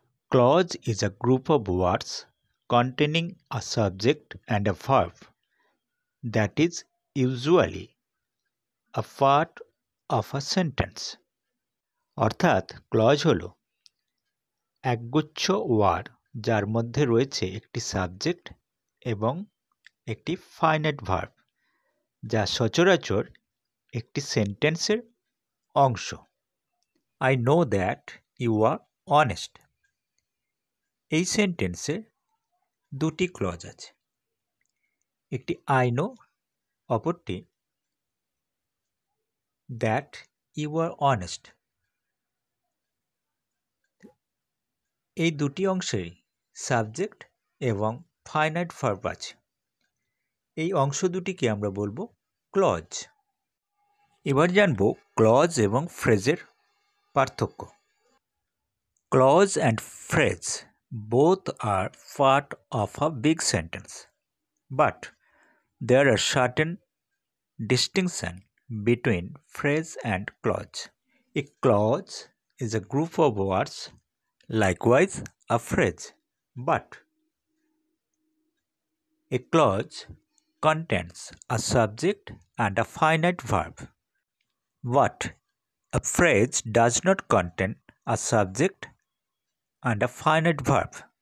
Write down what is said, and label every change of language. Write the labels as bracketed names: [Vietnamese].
[English] Clause is a group of words containing a subject and a verb that is usually a part of a sentence. [Bangla] অর্থাৎ clause হলো একগুচ্ছ word যার মধ্যে রয়েছে একটি subject এবং একটি ফাইনাইট ভার্ব, যা সচরাচর একটি সেন্টেন্সের অংশ। [English] I know that you are honest. [Bangla] এই সেন্টেন্সে দুটি ক্লজ আছে, একটি [English] I know, [Bangla] অপরটি [English] That you are honest. [Bangla] এই দুটি অংশেই সাবজেক্ট এবং ফাইনাইট ভার্ব আছে। এই অংশ দুটিকে আমরা বলবো ক্লজ। এবার জানব ক্লজ এবং ফ্রেজের পার্থক্য। [English] Clause and phrase both are part of a big sentence, but there are certain distinction between phrase and clause. A clause is a group of words, likewise a phrase, but a clause contains a subject and a finite verb. But a phrase does not contain a subject and a finite verb.